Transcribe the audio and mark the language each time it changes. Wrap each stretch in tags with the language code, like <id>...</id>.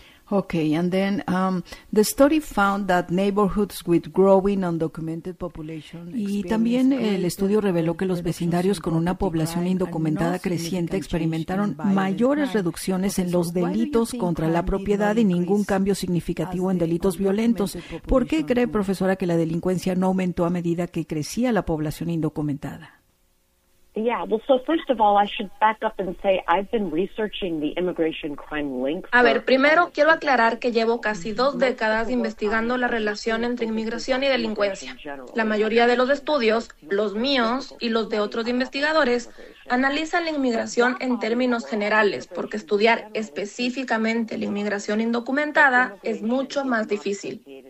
<en>Okay, and then the study found that neighborhoods with growing undocumented population.</en> <es>Y también el estudio reveló que los vecindarios con una población indocumentada creciente experimentaron mayores reducciones en los delitos contra la propiedad y ningún cambio significativo en delitos violentos. ¿Por qué cree, profesora, que la delincuencia no aumentó a medida que crecía la población indocumentada?</es> <en>Yeah, well, so first of all, I should back up and say I've been researching the immigration crime link.</en> <es>A ver, primero quiero aclarar que llevo casi 2 décadas investigando la relación entre inmigración y delincuencia. La mayoría de los estudios, los míos y los de otros investigadores, analizan la inmigración en términos generales, porque estudiar específicamente la inmigración indocumentada es mucho más difícil.</es>